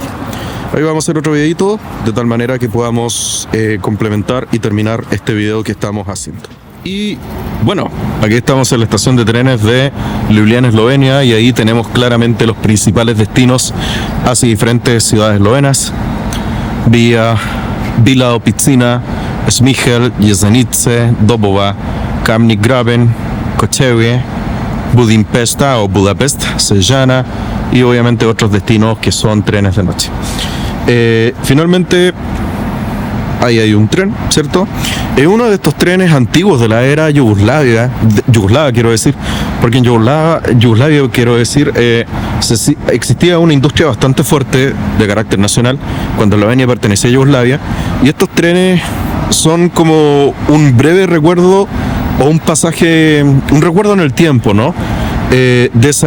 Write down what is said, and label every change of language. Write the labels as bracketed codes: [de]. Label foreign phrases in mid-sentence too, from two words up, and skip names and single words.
[es] Ahí vamos a hacer otro videito de tal manera que podamos complementar y terminar este video que estamos haciendo. Y bueno, aquí estamos en la estación de trenes de Ljubljana, Eslovenia, y ahí tenemos claramente los principales destinos hacia diferentes ciudades eslovenas: Bila Opicina, Smíchel, Jesenice, Dobova, Kamnik Graben, Kočevje, Budimpešta o Budapest, Sežana, y obviamente otros destinos que son trenes de noche. Finalmente, ahí hay un tren, ¿cierto? Es uno de estos trenes antiguos de la era Yugoslava, quiero decir, porque en Yugoslavia, quiero decir, existía una industria bastante fuerte de carácter nacional cuando Eslovenia pertenecía a Yugoslavia, y estos trenes son como un breve recuerdo o un pasaje, un recuerdo en el tiempo, ¿no?